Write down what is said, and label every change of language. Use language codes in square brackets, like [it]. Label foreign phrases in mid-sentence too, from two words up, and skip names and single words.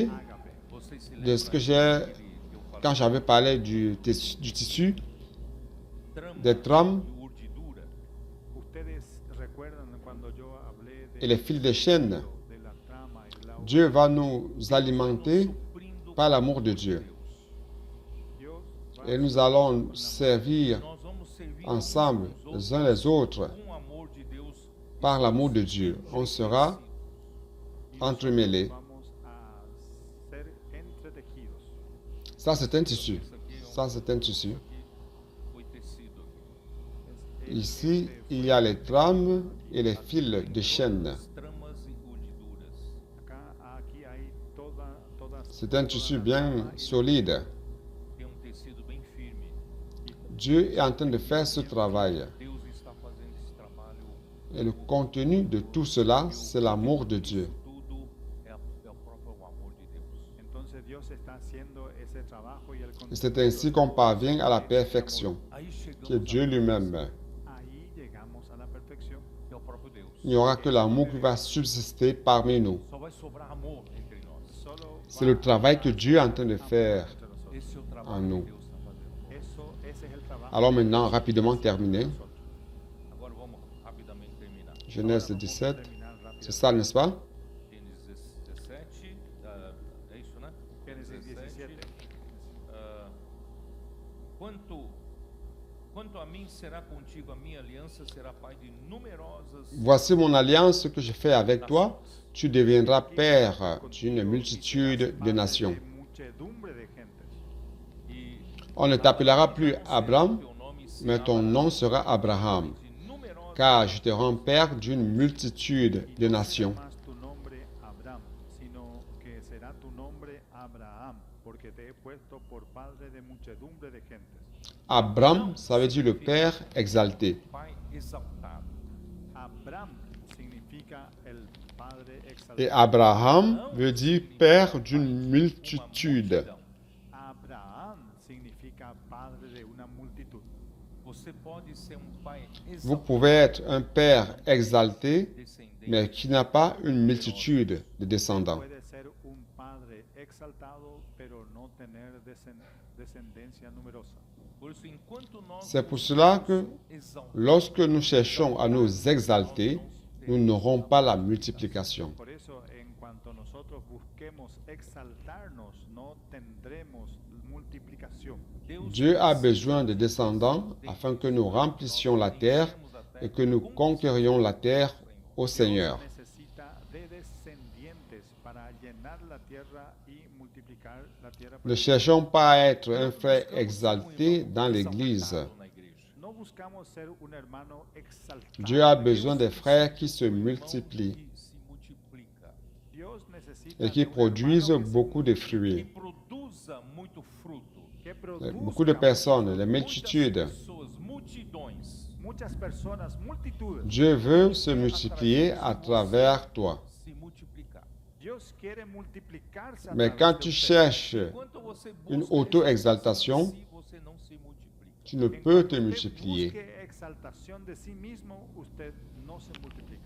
[pt] ágape. Vocês se [fr] de ce que [pt] lembram [fr] j'ai, [pt] daquele que eu falei? [fr] quand j'avais parlé du tissu, [pt] Trama [fr] des trames [pt] e urdidura. [es] Ustedes recuerdan cuando yo hablé [fr] et les fils de chaîne. [es] de la trama y la [fr] Dieu va nous alimenter [pt] Suprindo [fr] par l'amour de Dieu. [es] Dios va [fr] Et nous allons servir [pt] nós vamos servir [fr] ensemble, [pt] uns aos [fr] les uns les autres, [pt] com o amor de Deus [fr] par l'amour de Dieu. On sera entremêlés. [es] vamos a ser entretejidos. [fr] Ça, c'est un tissu. Ça, c'est un tissu. [pt] foi tecido aqui. [fr] Ici, il y a les trames et les fils de chaîne. [pt] Tramas e urdiduras. [es] Aquí hay todas [fr] C'est un tissu bien solide. [pt] Tem tecido bem firme. [fr] Dieu est en train de faire ce travail. [pt] Deus está fazendo esse trabalho. [fr] Et le contenu de tout cela, c'est l'amour de Dieu. [pt] Tudo é o próprio amor de Deus. [es] Entonces Dios está haciendo ese trabajo y el [fr] Et c'est ainsi qu'on parvient à la perfection, [pt] Aí [fr] qui est [pt] chegamos [fr] Dieu lui-même. [es] ahí llegamos a la perfección. [pt] é o próprio Deus. [fr] Il n'y aura que l'amour qui va subsister parmi nous. [pt] Só vai sobrar amor entre nós. [es] Solo [fr] C'est le travail que Dieu est en train de faire [es] entre nosotros. [pt] Esse é o [fr] en [pt] trabalho [fr] nous. [pt] que Deus está fazendo. [es] Ese es el trabajo. [fr] Alors maintenant, rapidement terminé. [pt] Agora vamos rapidamente terminar. [fr] Genèse 17. [pt] Terminar rápido. [fr] C'est ça, n'est-ce pas? [pt] Gênesis 17, é isso, né? [es] Génesis 17. [pt] Quanto a mim, será contigo a minha aliança, será pai de numerosas [fr] Voici mon alliance que je fais avec toi. Tu deviendras père d'une multitude de nations. [es] De muchedumbre de gentes. [pt] e [fr] On ne t'appellera plus Abraham, [pt] teu nome [fr] mais [pt] será [fr] ton nom sera Abraham, [pt] de numerosas [fr] car je te rends père d'une multitude de [es] No [fr] nations. [es] será más tu nombre Abraham, sino que será tu nombre Abraham, porque te he puesto por padre de muchedumbre de gentes. [fr] Abraham, ça veut dire le père exalté. [pt] pai exaltado. [es] Abraham significa el padre exaltado. [fr] Et Abraham veut dire père d'une multitude. [es] Abraham significa padre de una multitud. [pt] Você pode ser pai [fr] Vous [pt] exaltado, [fr] pouvez être un père exalté, [pt] descendente, [fr] mais qui n'a pas une multitude de descendants. [es] Puede ser un padre exaltado, pero no tener descendencia numerosa. [pt] por isso, enquanto nós [fr] C'est pour cela que [pt] exaltamos, [fr] lorsque nous cherchons à nous exalter, nous n'aurons pas la multiplication. [es] Por eso, en cuanto nosotros busquemos exaltarnos, no tendremos multiplicación. [pt] Deus [fr] Dieu a besoin de descendants afin que nous remplissions la terre et que nous conquérions la terre au Seigneur. [es] Necesita de descendientes para llenar la tierra y multiplicar la tierra. [fr] Ne cherchons pas à être un frère exalté dans l'Église. [pt] na igreja. [es] No buscamos ser un hermano exaltado. [fr] Dieu a besoin des frères qui se multiplient [pt] Que se multiplica, [es] Dios necesita [fr] et qui [es] de un [fr] produisent [es] hermano [fr] beaucoup de [es] que [fr] fruits. [pt] produza muito fruto. [es] que produzca [fr] Beaucoup de personnes, les multitudes. [pt] Muitas pessoas, multidões, [es] muchas personas, multitudes. [fr] Dieu veut se multiplier à travers toi. [pt] se multiplicar. [es] Dios quiere multiplicarse a [fr] Mais [es] través [fr] quand [es] de [fr] tu [es] usted. [fr] cherches [pt] Enquanto você [fr] une [pt] busca [fr] auto-exaltation, [pt] si você não se multiplica. [fr] tu ne [es] En [fr] peux [es] cuanto [fr] te [es] usted [fr] multiplier. [es] busque exaltación de sí mismo, usted no se multiplica.